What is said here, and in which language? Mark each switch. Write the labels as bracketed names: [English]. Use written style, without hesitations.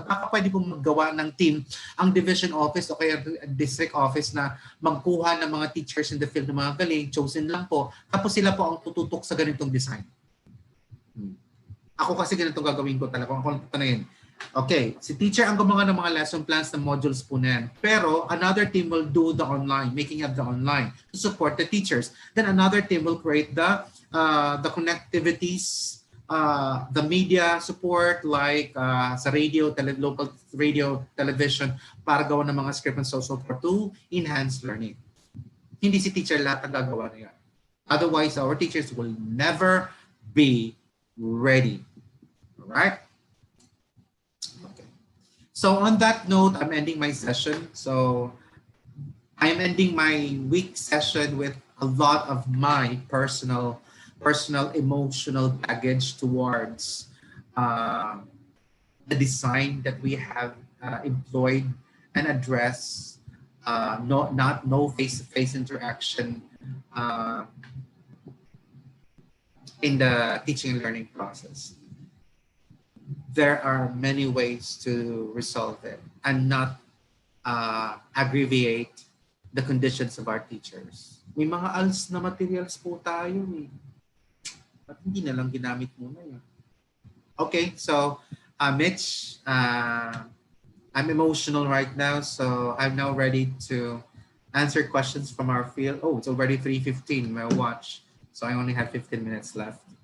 [Filipino] Baka pwede po maggawa ng team ang division office o kaya district office na magkuha ng mga teachers [English] in the field [Filipino] ng mga galing, chosen lang po. Tapos sila po ang tututok sa ganitong design. Ako kasi ganitong gagawin ko talaga. Ako na yun. Okay, si teacher ang gumawa ng mga lesson plans ng modules po na yan. [English] Pero another team will do the online, making up the online to support the teachers. Then another team will create the connectivities, the media support like sa radio, local radio, television [Filipino] para gawa ng mga [English] script and so forth to enhance learning. [Filipino] Hindi si teacher lahat ang gagawa na yan. [English] Otherwise, our teachers will never be ready. All right? So on that note, I'm ending my session. So I'm ending my week session with a lot of my personal emotional baggage towards the design that we have employed and address no face-to-face interaction in the teaching and learning process. There are many ways to resolve it and not aggravate the conditions of our teachers. [Filipino] May mga ALS na materials po tayo eh. Ba't hindi na lang ginamit muna yun? [English] Okay, so Mitch, I'm emotional right now, so I'm now ready to answer questions from our field. Oh, it's already 3:15, my watch. So I only have 15 minutes left.